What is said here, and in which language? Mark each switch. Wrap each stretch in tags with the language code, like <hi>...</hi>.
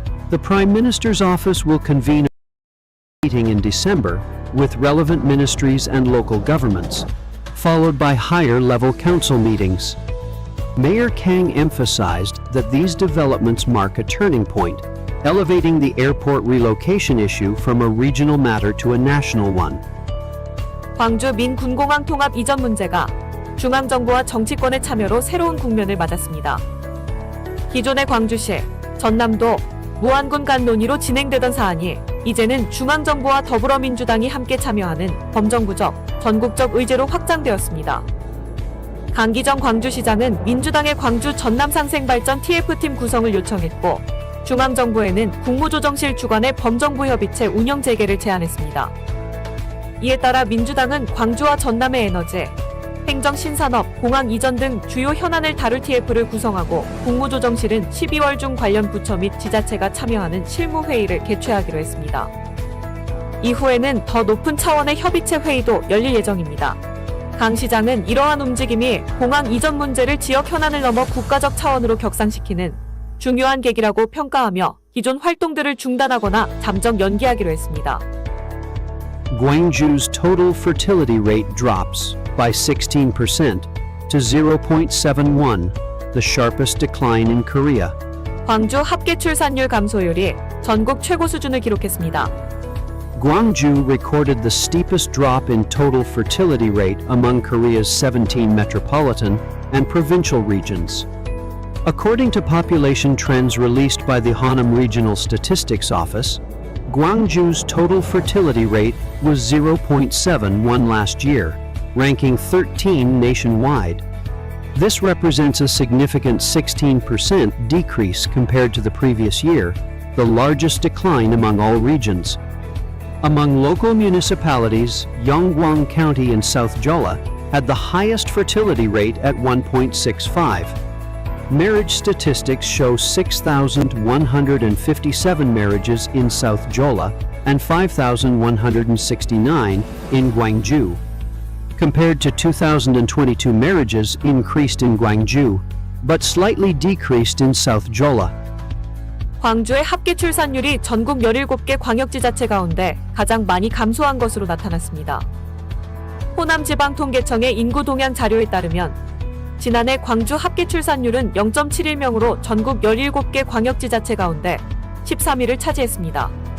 <en>The Prime Minister's office will convene a meeting in December with relevant ministries and local governments, followed by higher-level council meetings. Mayor Kang emphasized that these developments mark a turning point, elevating the airport relocation issue from a regional matter to a national one.</en> <ko>광주 민군공항 통합 이전 문제가 중앙정부와 정치권의 참여로 새로운 국면을 맞았습니다. 기존의 광주시, 전남도, 무안군 간 논의로 진행되던 사안이 이제는 중앙정부와 더불어민주당이 함께 참여하는 범정부적, 전국적 의제로 확장되었습니다. 강기정 광주시장은 민주당의 광주 전남상생발전 TF팀 구성을 요청했고 중앙정부에는 국무조정실 주관의 범정부협의체 운영 재개를 제안했습니다. 이에 따라 민주당은 광주와 전남의 에너지, 행정 신산업, 공항 이전 등 주요 현안을 다룰 TF를 구성하고 국무조정실은 12월 중 관련 부처 및 지자체가 참여하는 실무회의를 개최하기로 했습니다. 이후에는 더 높은 차원의 협의체 회의도 열릴 예정입니다. 강 시장은 이러한 움직임이 공항 이전 문제를 지역 현안을 넘어 국가적 차원으로 격상시키는 중요한 계기라고 평가하며 기존 활동들을 중단하거나 잠정 연기하기로 했습니다.</ko> <en>Gwangju's total fertility rate drops by 16% to 0.71, the sharpest decline in Korea.</en> <ko>광주 합계 출산율 감소율이 전국 최고 수준을 기록했습니다.</ko> <en>Gwangju recorded the steepest drop in total fertility rate among Korea's 17 metropolitan and provincial regions. According to population trends released by the Honam Regional Statistics Office, Gwangju's total fertility rate was 0.71 last year, ranking 13 nationwide. This represents a significant 16% decrease compared to the previous year, the largest decline among all regions. Among local municipalities, Yeongwang County and South Jeolla had the highest fertility rate at 1.65. Marriage statistics show 6,157 marriages in South Jeolla and 5,169 in Gwangju. Compared to 2022 marriages increased in Gwangju, but slightly decreased in South Jeolla.</en> <ko>광주의 합계 출산율이 전국 17개 광역지자체 가운데 가장 많이 감소한 것으로 나타났습니다. 호남지방통계청의 인구 동향 자료에 따르면 지난해 광주 합계 출산율은 0.71명으로 전국 17개 광역지자체 가운데 13위를 차지했습니다.</ko>